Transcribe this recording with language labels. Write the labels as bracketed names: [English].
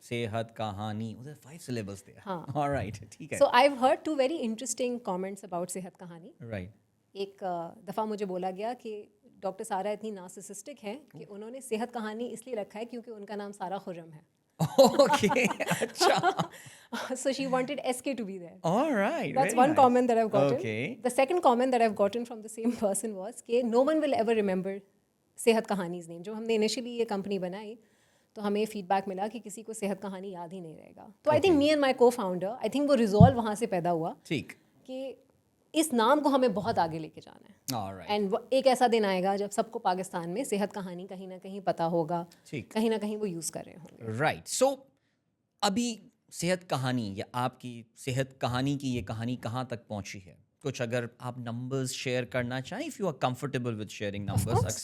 [Urdu] صحت کہانی 5 syllables تھے. ہاں, آلرائٹ, ٹھیک ہے. [English] So I have heard 2 very interesting comments about Sehat Kahani. Right. [Urdu] ایک دفعہ مجھے بولا گیا کہ ڈاکٹر سارا اتنی نارسسسٹک ہے کہ انہوں نے صحت کہانی اس لیے رکھا ہے کیونکہ ان کا نام سارا خرم ہے. اوکے, اچھا. [English] So she wanted SK to be there. All right. That's one comment that I've gotten. Okay. The second comment that I've gotten from the same person was کہ no one will ever remember Sehat Kahani's name. [Urdu] جو ہم نے initially یہ company بنائی تو ہمیں feed back ملا کہ کسی کو صحت کہانی یاد ہی نہیں رہے گا. تو [English] I think me and my co-founder, I think [Urdu] وہ ریزالو وہاں سے پیدا ہوا ٹھیک کہ اس نام کو ہمیں بہت آگے لے کے جانا ہے. [English] All right. [Urdu] اینڈ ایک ایسا دن آئے گا جب سب کو پاکستان میں صحت کہانی کہیں نہ کہیں پتہ ہوگا, کہیں نہ کہیں وہ یوز کر رہے ہوں گے. [English] Right. [Urdu] سو ابھی صحت کہانی یا آپ کی صحت کہانی کی یہ کہانی کہاں تک پہنچی ہے؟ کچھ اگر آپ نمبرز شیئر کرنا چاہیں, [English] If you are comfortable with sharing numbers.